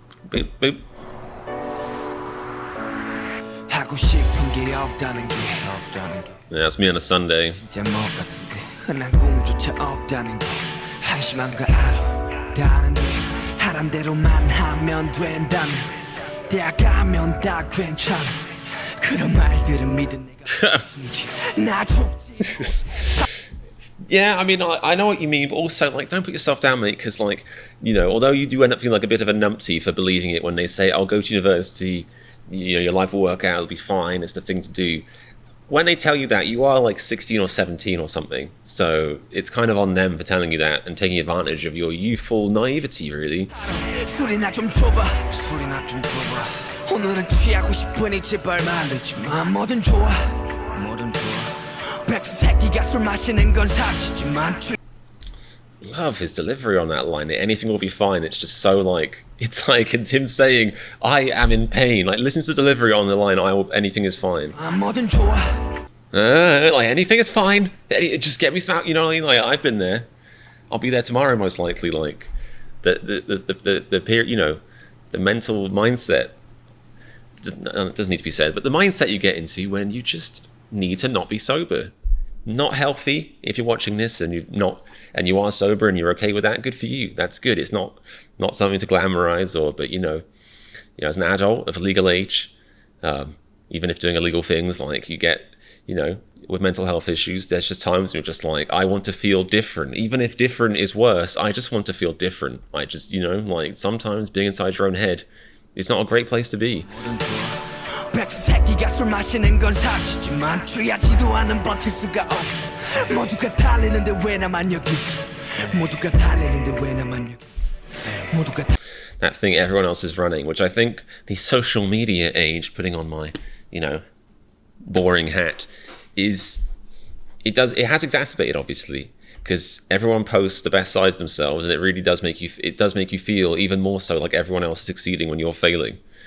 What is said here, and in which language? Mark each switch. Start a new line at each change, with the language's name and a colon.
Korean: Boop, boop. 하고 싶은 게 없다는 게
English: Yeah, that's me on a Sunday.
Korean: 진짜 뭐 같은데 흔한 꿈조차 없다는 게 한심한 거 알아 다른데 하란 대로만 하면 된다면 대학 가면 다 괜찮아 그런 말들은 믿은 내가 나 죽지
English: Yeah, I mean, I know what you mean, but also, like, don't put yourself down, mate, because, like, you know, although you do end up feeling like a bit of a numpty for believing it when they say, I'll go to university, you know, your life will work out, it'll be fine, it's the thing to do. When they tell you that, you are, like, 16 or 17 or something, so it's kind of on them for telling you that and taking advantage of your youthful naivety, really.
Korean: 술이나 좀 줘봐 술이나 좀 줘봐 오늘은 취하고 싶으니 제발 말르지 마 뭐든 좋아 뭐든 좋아 백수 새끼가 술 마시는 건 사치지만
English: Love his delivery on that line. Anything will be fine. It's just so like it's him saying, "I am in pain." Like listen to the delivery on the line. Anything is fine.
Korean: 뭐든 좋아
English: Like anything is fine. Just get me some out. You know what I mean? Like I've been there. I'll be there tomorrow most likely. Like the period. You know, the mental mindset. It doesn't need to be said, but the mindset you get into when you just need to not be sober, not healthy. If you're watching this and you are sober and you're okay with that, good for you. That's good. It's not something to glamorize but you know, as an adult of legal age, even if doing illegal things, like you get, you know, with mental health issues, there's just times when you're just like, I want to feel different. Even if different is worse, I just want to feel different. I just, you know, like sometimes being inside your own head is not a great place to be.
Korean: 백수 새끼가 술 마시는 건 사치지만 취하지도 않은 버틸 수가 없어 모두가 달리는데 왜 나만 여기 있어 모두가 달리는데 왜 나만 여기 있어 모두가
English: That thing everyone else is running, which I think the social media age, putting on my, you know, boring hat, it has exacerbated, obviously, because everyone posts the best sides of themselves, and it really does make you feel even more so like everyone else is succeeding when you're failing.